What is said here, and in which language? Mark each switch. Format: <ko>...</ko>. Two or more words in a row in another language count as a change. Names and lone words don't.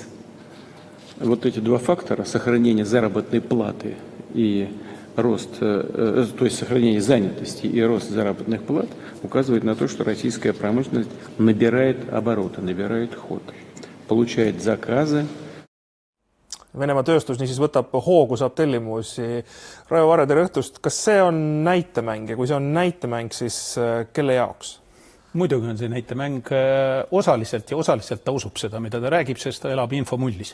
<ru>Вот эти два фактора, сохранение заработной платы и рост, то есть сохранение занятости и рост заработных плат, указывает на то, что российская промышленность набирает обороты, набирает ход, получает заказы.</ru> <et>Venemaa tööstus niisiis võtab hoogu, saab tellimusi. Raivo Vare, tere õhtust. Kas see on näitemäng ja kui see on näitemäng, siis kelle jaoks? Muidugi on see näitemäng osaliselt ja osaliselt ta usub seda, mida ta räägib, sest ta elab infomullis.</et>